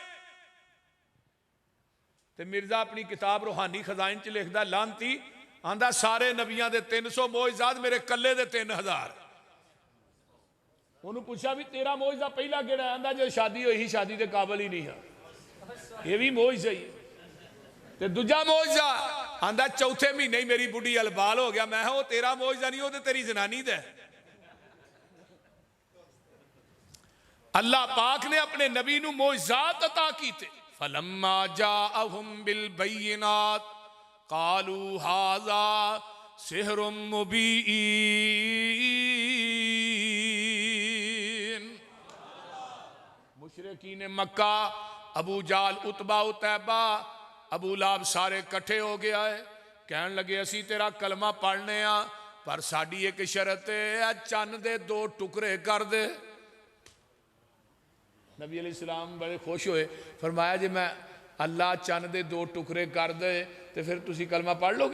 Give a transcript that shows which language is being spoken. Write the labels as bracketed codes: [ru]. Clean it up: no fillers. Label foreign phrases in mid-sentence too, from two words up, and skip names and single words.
[pa] تے مرزا اپنی کتاب روحانی خزائن چ لکھدا، لعنتی آندا سارے نبیاں دے 300 معجزات، میرے کلے دے 3000. [ur] انہوں نے پوچھا بھی تیرا معجزہ پہلا کیہڑا? آندا جو شادی ہوئی شادی کے قابل ہی نہیں ہے، یہ بھی معجزہ ہی. [pa] تے دوجا معجزہ آندا چوتھے مہینے ہی میری بڈھی البال ہو گیا. میں وہ تیرا معجزہ نہیں، وہ تو تیری جنانی دا۔ اللہ پاک نے اپنے نبی نوں معجزات عطا کیتے. [ar] فلما جاءهم بالبينات قالوا هذا سحر مبين. [pa] مشرکین مکہ، ابو جہل، عتبہ، عتیبہ، ابو لہب سارے اکٹھے ہو گیا ہے. کہن لگے اسی تیرا کلمہ پڑھنے آ، پر ساڈی ایک شرط ہے، چن دے 2 ٹکڑے کر دے. نبی علیہ السلام بڑے خوش ہوئے، فرمایا جے میں اللہ چن دے 2 ٹکڑے کر دے تو پھر تسی کلمہ پڑھ لوگے?